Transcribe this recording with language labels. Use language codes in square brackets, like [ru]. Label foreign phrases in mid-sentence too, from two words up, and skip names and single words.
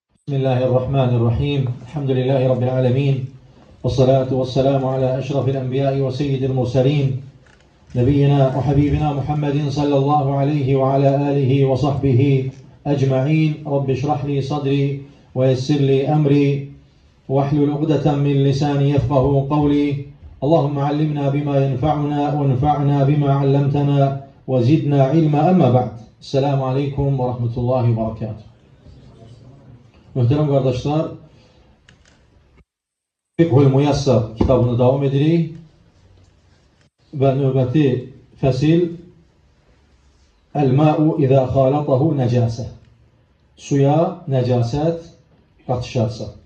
[ar] بسم الله الرحمن الرحيم. الحمد لله رب العالمين. والصلاة والسلام على أشرف الأنبياء وسيد المرسلين. نبينا وحبيبنا محمد صلى الله عليه وعلى آله وصحبه أجمعين. رب اشرح لي صدري ويسر لي أمري واحلل عقدة من لساني يفقهوا قولي. اللهم علمنا بما ينفعنا وانفعنا بما علمتنا وزدنا علما أما بعد. السلام عليكم ورحمة الله وبركاته. [az] Möhtərəm qardaşlar, Fiqhul Muyassar kitabını davam edirik və növbəti fəsil [ar] الماء إذا خالطه نجس, [az] suya nəcasət qatışarsa.